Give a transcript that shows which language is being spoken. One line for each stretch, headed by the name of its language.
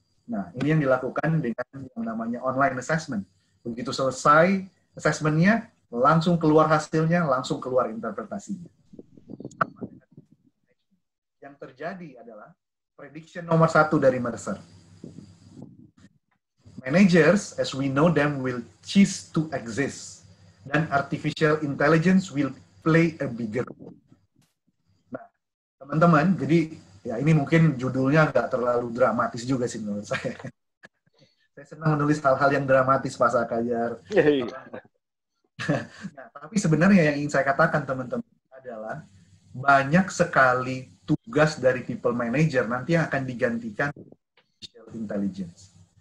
Indonesian: Nah, ini yang dilakukan dengan yang namanya online assessment. Begitu selesai assessment-nya, langsung keluar hasilnya, langsung keluar interpretasinya. Yang terjadi adalah prediction nomor 1 dari Mercer.
English: Managers, as we know them, will cease to exist.
Indonesian: Dan
English: artificial intelligence will play a bigger role.
Indonesian: Nah, teman-teman, jadi ya ini mungkin judulnya nggak terlalu dramatis juga sih menurut saya. Saya senang menulis hal-hal yang dramatis, Pak Sakajar. Nah, tapi sebenarnya yang ingin saya katakan teman-teman adalah banyak sekali tugas dari people manager nanti yang akan digantikan artificial intelligence.